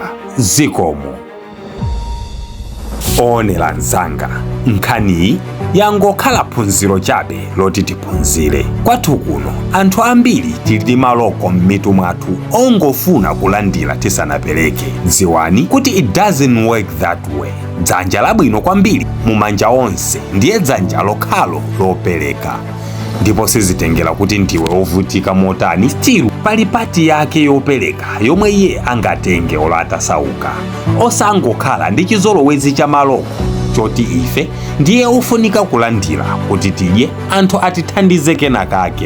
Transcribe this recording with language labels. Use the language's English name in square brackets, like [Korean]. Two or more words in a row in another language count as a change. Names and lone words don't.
[Nyanja] Zikomo. Onera nzanga, nkhaniyi yangokhala phunziro chabe loti tiphunzire. Kwathu kuno anthu ambiri tili maloko m'mitu mwathu ongofuna kulandira tisanapereke. Dziwani kuti [English] it doesn't work that way. [Nyanja] Dzanja labwino kwambiri mumanja onse ndiye dzanja lokhalo lopereka. Ndipo sizitengera kuti ndiwe ovutika motani, still pali pati yake yopereka yomwe iye angatenge ola atasauka. Osangokhala ndi chizolowezi cha maloko choti ife ndiye ufunika kulandira kuti tidye anthu atithandize kenakake.